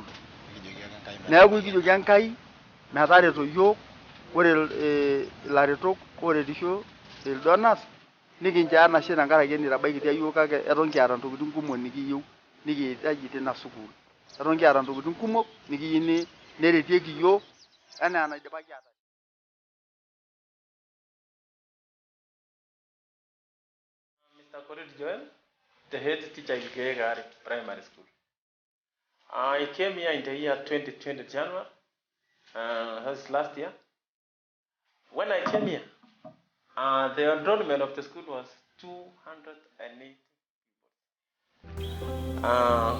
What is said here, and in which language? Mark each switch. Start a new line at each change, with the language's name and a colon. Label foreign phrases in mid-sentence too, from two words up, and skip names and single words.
Masai: Neeku kijoki Enkai metareto yiok, ore ilaretok ooretisho donors nikincho enashe tenkaraki enitabaikitia yiok kake eton kiata ntokitin kumok nikiyieu nikihitaji tina sukuul. Eton kiata ntokitin kumok nikiyieu neretieki yiok enaa enaidipaki aatas.
English: Mr. Korir Joel, the head teacher in Gegari Primary School. I came here in the year 2020 January, that's last year. When I came here, the enrollment of the school was 280 people.